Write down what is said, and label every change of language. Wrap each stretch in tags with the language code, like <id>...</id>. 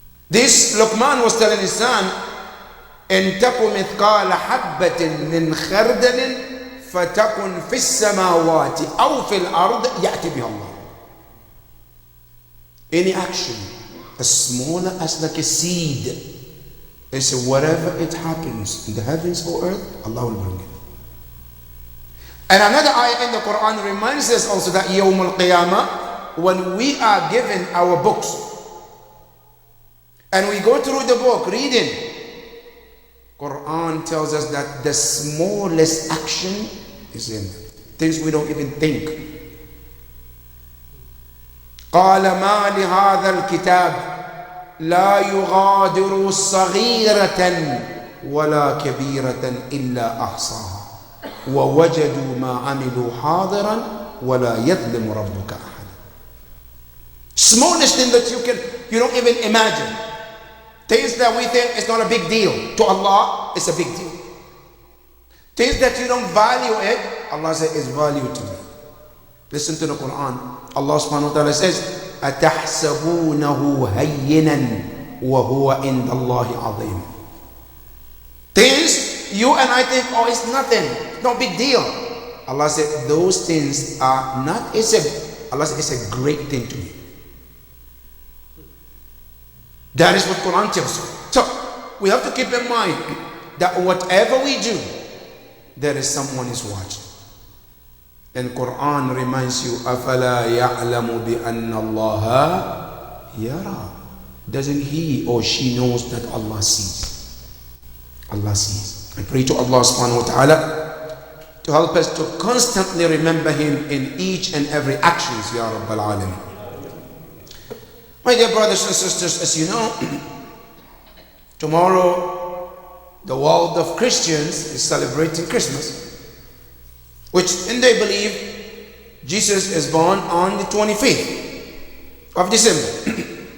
<en>This Luqman was telling his son,</en> <ar>إن تكن مثقال حبة من خردل فتكن في السماوات أو في الأرض يأتي بها الله.</ar> <en>Any action as small as like a seed, is whatever it happens in the heavens or earth, Allah will bring it. And another ayah in the Quran reminds us also that Yawm al-Qiyamah, when we are given our books, and we go through the book reading, Quran tells us that the smallest action is in things we don't even think.</en> <ar>قال ما لهذا الكتاب لا يغادر صغيرة ولا كبيرة إلا أحصاها ووجدوا ما عملوا حاضرا ولا يظلم ربك أحدا.</ar> <en>Smallest thing that you don't even imagine. Things that we think is not a big deal, to Allah it's a big deal. Things that you don't value it, Allah says is value to me. Listen to the Quran. Allah subhanahu wa ta'ala says,</en> <ar>أَتَحْسَبُونَهُ هَيِّنًا وَهُوَ عِنْدَ اللَّهِ عَظِيمٌ.</ar> <en>Things you and I think, oh, it's nothing, no big deal. Allah said those things are not, Allah said it's a great thing to me. That is what Quran tells us. So we have to keep in mind that whatever we do, there is someone is watching. And Quran reminds you,</en> <ar>أَفَلَا يَعْلَمُ بِأَنَّ اللَّهَ يَرَى.</ar> <en>Doesn't he or she knows that Allah sees? Allah sees. I pray to Allah subhanahu wa ta'ala to help us to constantly remember Him in each and every actions,</en> <ar>Ya Rabbal Alameen.</ar> <en>My dear brothers and sisters, as you know, tomorrow the world of Christians is celebrating Christmas, which and they believe Jesus is born on the 25th of December.</en>